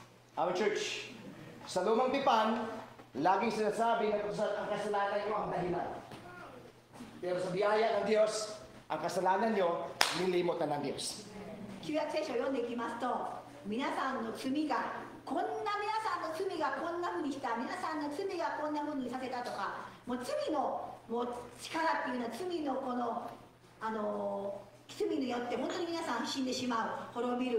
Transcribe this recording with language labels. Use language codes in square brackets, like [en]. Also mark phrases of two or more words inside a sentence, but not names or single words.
[en] Our church, [tl] sa lumang tipan, laging sinasabi na ang kasalanan nyo ang dahilan. Pero sa biyaya ng Diyos, ang kasalanan nyo, nilimot na ng Diyos. [ja] 旧約聖書を読んでいきますと皆さんの罪がこんな皆さんの罪がこんなふうにした皆さんの罪がこんなふうにさせたとかもう罪のもう力っていうのは罪のこの罪によって本当に皆さん死んでしまう、滅びる。